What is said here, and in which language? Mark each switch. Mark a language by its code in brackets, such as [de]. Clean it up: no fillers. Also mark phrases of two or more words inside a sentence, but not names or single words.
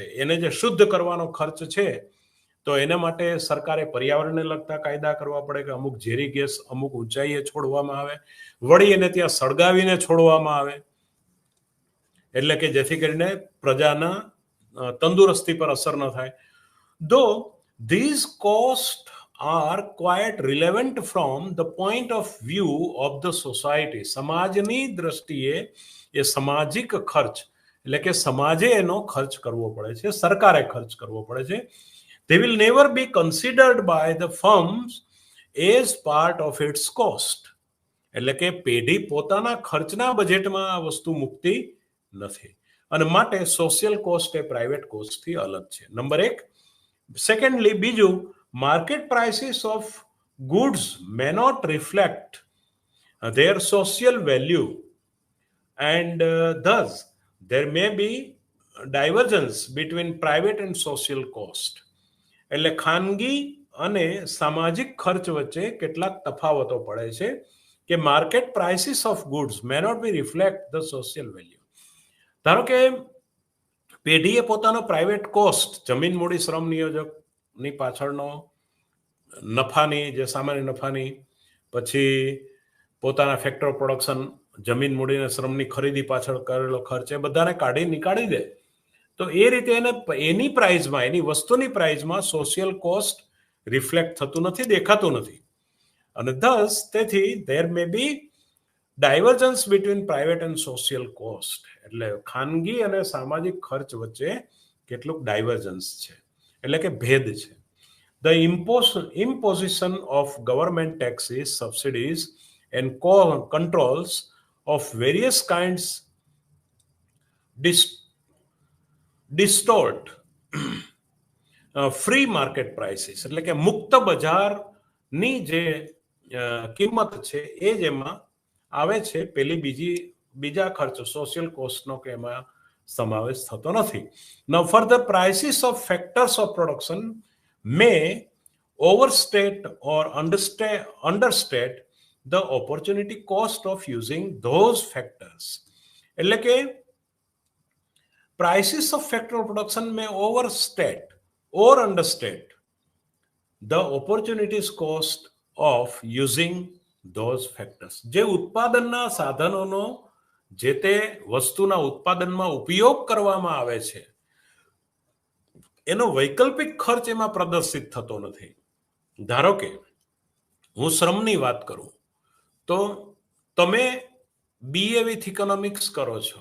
[gu] એને જે શુદ્ધ કરવાનો ખર્ચ છે, તો એના માટે સરકારે પર્યાવરણને લગતા કાયદા કરવા પડે કે અમુક ઝેરી ગેસ અમુક ઊંચાઈએ છોડવામાં આવે, વળી એને ત્યાં સળગાવીને છોડવામાં આવે, એટલે કે જેથી કરીને પ્રજાના તંદુરસ્તી પર અસર ન થાય. [en] though these cost are quite relevant from the point of view of the society. [gu] સમાજની દ્રષ્ટિએ એ સામાજિક ખર્ચ, એટલે કે સમાજે એનો ખર્ચ કરવો પડે છે, સરકારે ખર્ચ કરવો પડે છે. [en] They will never be considered by the firms as part of its cost. [gu] એટલે કે પેઢી પોતાના ખર્ચના બજેટમાં આ વસ્તુ મૂકતી નથી, અને માટે [en] social cost [gu] એ પ્રાઇવેટ કોસ્ટથી અલગ છે. નંબર 1. સેકન્ડલી, બીજું, [en] market prices of goods may not reflect their social value and thus there may be divergence between private and social cost. [gu] એટલે ખાનગી અને સામાજિક ખર્ચ વચ્ચે કેટલાક તફાવતો પડે છે કે [en] market prices of goods may not be reflect the social value. [gu] ધારો કે પેઢીએ પોતાનો [en] private cost, [gu] જમીન, મૂડી, શ્રમ, નિયોજકની પાછળનો નફાની, જે સામાન્ય નફાની, પછી પોતાના [en] factor production, [gu] જમીન, મૂડી અને શ્રમની ખરીદી પાછળ કરેલો ખર્ચ, એ બધાને નીકાળી દે, તો એ રીતે એને એની પ્રાઇઝમાં, એની વસ્તુની પ્રાઇઝમાં [en] social cost [gu] રિફ્લેક્ટ થતું નથી, દેખાતું નથી. [en] અને thus તેથી there may be divergence between private and social cost. [gu] એટલે ખાનગી અને સામાજિક ખર્ચ વચ્ચે કેટલુંક ડાયવર્જન્સ છે, એટલે કે ભેદ છે. [en] The imposition of government taxes, subsidies and controls of various kinds distort free market prices, [gu] એટલે કે મુક્ત બજારની જે કિંમત છે એ જ એમાં આવે છે, પેલી બીજા ખર્ચ સોશિયલ કોસ્ટનો કે એમાં સમાવેશ થતો નથી. [en] Now further, prices of factors of production may overstate or understate the opportunity cost of using those factors. [gu] એટલે કે [en] prices of factor of production may overstate or understate the opportunities cost of using those factors. [gu] જે ઉત્પાદનના સાધનોનો જે તે વસ્તુના ઉત્પાદનમાં ઉપયોગ કરવામાં આવે છે એનો વૈકલ્પિક ખર્ચ એમાં પ્રદર્શિત થતો નથી. ધારો કે હું શ્રમની વાત કરું તો તમે BA [en] with economics [gu] કરો છો.